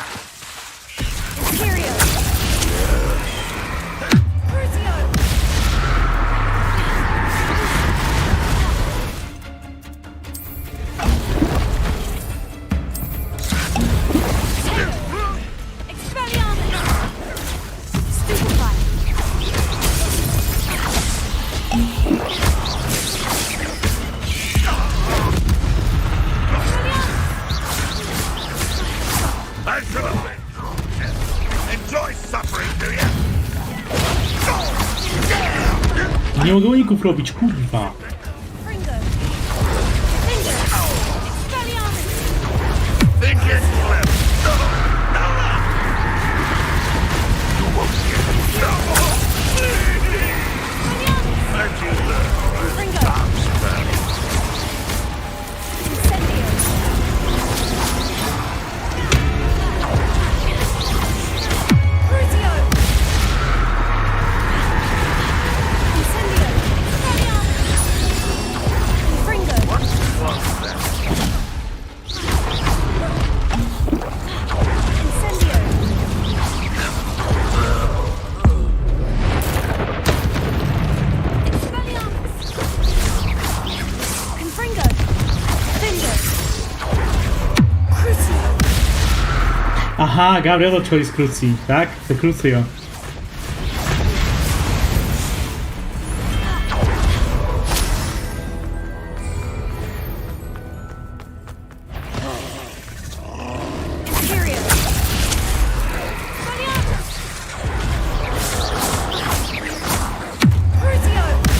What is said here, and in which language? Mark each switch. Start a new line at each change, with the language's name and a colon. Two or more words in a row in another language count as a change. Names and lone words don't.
Latin: Imperio! Crucio! Expelliarmus! Stupefy!
English: Enjoy suffering, do you?
Polish: Nie mogę uników robić, kurwa.
Latin: Fringo! Finger! Expelliarmus!
English: Think it's clever. You won't get and you learn.
Latin: Fringo! Incendio! Crucio! Incendio! Expelliarmus! Fringo! Incendio! Expelliarmus! Confringo! Finger! Crucio!
Polish: Aha, Gabriel odchodzi z krucji, tak? To Crucio.
Latin: Imperial! Expelliarmus! Crucio!